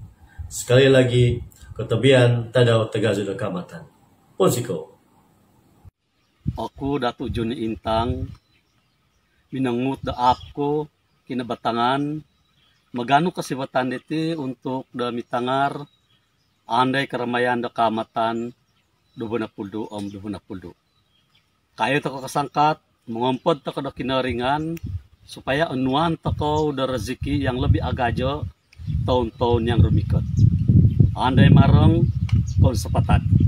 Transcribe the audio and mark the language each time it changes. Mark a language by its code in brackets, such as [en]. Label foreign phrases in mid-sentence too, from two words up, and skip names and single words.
[ms] Sekali lagi, [dtp] Kotobian Tadau Tagazo do Kamatan. Ponsiko. Aku Datuk Juni Intang, minangut da APKO kinabatangan magano kasibatan iti [ms] untuk dami [dtp] tangar andai keramaian da kamatan 2020 2020. Kayo tako kasangkat mengompod tako da kinaringan supaya anuan tako da [ms] rezeki yang lebih [dtp] agajo [ms] tahun-tahun yang [dtp] rumikot. Andai marong konsepatan.